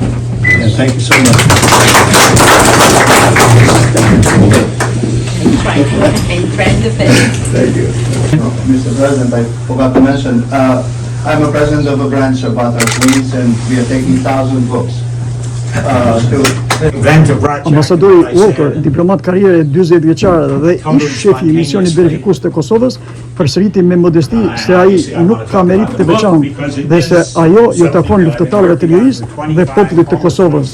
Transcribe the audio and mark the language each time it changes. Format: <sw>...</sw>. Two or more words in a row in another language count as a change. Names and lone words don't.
<en>And thank you so much. Thank you. Mr. President, I forgot to mention, I'm a president of a branch of Vatra Queens, and we are taking 1,000 books</en> <sq>Ambasadori Walker, diplomat karriere 40 vjeçare dhe ish shefi i misionit verifikues të Kosovës, përsëriti me modesti se ai nuk ka merit të veçantë dhe se ajo jo takon luftëtarëve të lirisë dhe popullit të Kosovës.</sq>